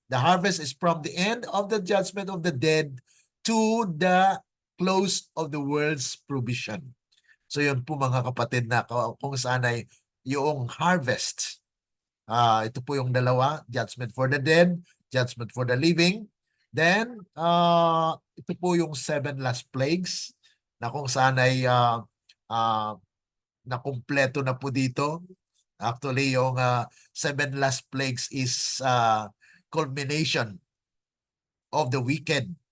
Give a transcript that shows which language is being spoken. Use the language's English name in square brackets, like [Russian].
[English] The harvest is from the end of the judgment of the dead to the close of the world's provision. [Filipino] So yun po mga kapatid na kung saan ay yung harvest. Ito po yung dalawa, [English] judgment for the dead, judgment for the living. [Filipino] Then, ito po yung 7 last plagues na kung saan ay nakumpleto na po dito. [English] Actually, yung 7 last plagues is culmination of the wicked.